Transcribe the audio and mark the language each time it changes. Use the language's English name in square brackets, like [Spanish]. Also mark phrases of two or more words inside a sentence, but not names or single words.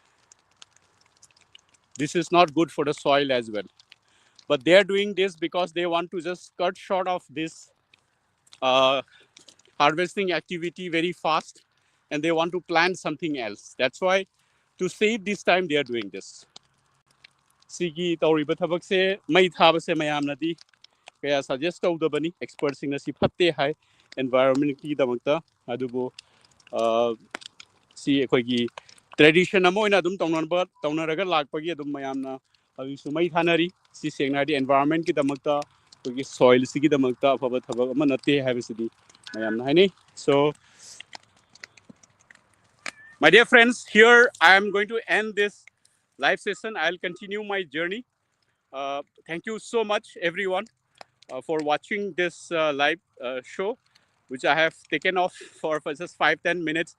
[English] This is not good for the soil as well. But they are doing this because they want to just cut short of this uh, harvesting activity very fast, and they want to plant something else. That's why, to save this time, they are doing this. [Manipuri] Sigi tauriba thabak se mai thaba se mayam nadi kaya suggest tawdabani experts sing na si phatte hai environment ki damakta adubo si ekhoi tradition amo ina dum tawnaraga lakpagi adum mayamna abi sumai thanari si sengna di environment ki damakta ekhoi soil si ki damakta afaba thabak ama natte haibisidi mayamna haini. [English] So my dear friends, here I am going to end this live session. I'll continue my journey. Thank you so much, everyone, for watching this live show, which I have taken off for just 5-10 minutes.